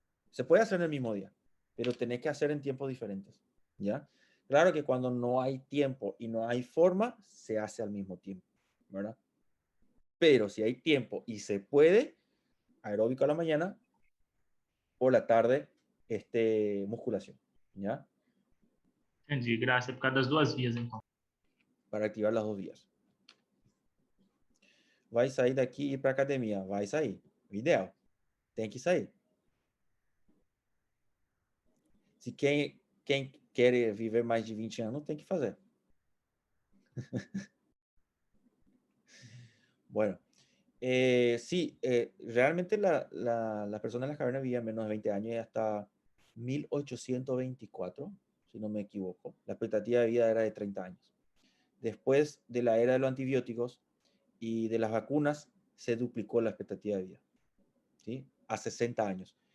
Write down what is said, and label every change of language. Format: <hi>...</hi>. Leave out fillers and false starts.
<es>Se puede hacer en el mismo día, pero tenés que hacer en tiempos diferentes, ¿ya? Claro que cuando no hay tiempo y no hay forma, se hace al mismo tiempo, ¿verdad? Pero si hay tiempo y se puede, aeróbico a la mañana, por la tarde, musculación, ¿ya?</es> <pt>Entendi, Graça, por causa das duas vias, então.</pt> <es>Para activar las dos vías.</es> <pt>Vai sair daqui e ir para academia, vai sair. O ideal, tem que sair. Se quem quer viver mais de 20 anos, tem que fazer.</pt> <es>Bueno, sí, realmente las personas en las cavernas vivían menos de 20 años y hasta 1824, si no me equivoco. La expectativa de vida era de 30 años. Después de la era de los antibióticos y de las vacunas, se duplicó la expectativa de vida, ¿sí? A 60 años.</es>